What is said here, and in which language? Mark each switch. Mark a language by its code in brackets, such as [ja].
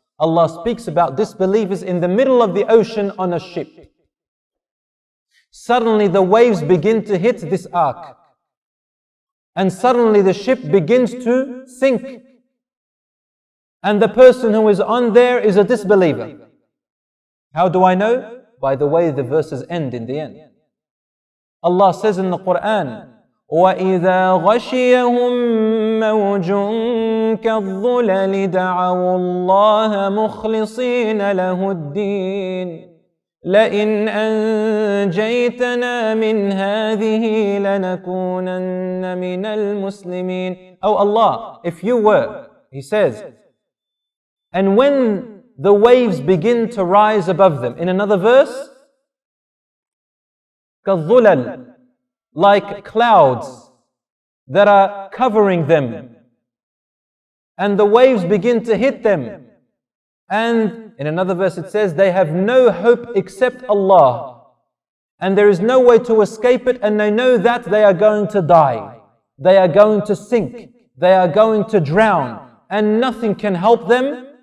[en] Allah speaks about disbelievers in the middle of the ocean on a ship. Suddenly the waves begin to hit this ark, and suddenly the ship begins to sink, and the person who is on there is a disbeliever. How do I know? By the way the verses end in the end. Allah says in the Quran, [ar] وَإِذَا غَشِيَهُم مَّوْجٌ كَالظُّلَلِ دَعَوُا اللَّهَ مُخْلِصِينَ لَهُ الدِّينَ لَئِنْ أَنْجَيْتَنَا مِنْ هَذِهِ لَنَكُونَنَّ مِنَ الْمُسْلِمِينَ. [en] Oh Allah, if you were, He says, and when the waves begin to rise above them. In another verse, كَالظُّلَلِ, like clouds that are covering them, and the waves begin to hit them, and in another verse it says they have no hope except Allah, and there is no way to escape it, and they know that they are going to die, they are going to sink, they are going to drown, and nothing can help them.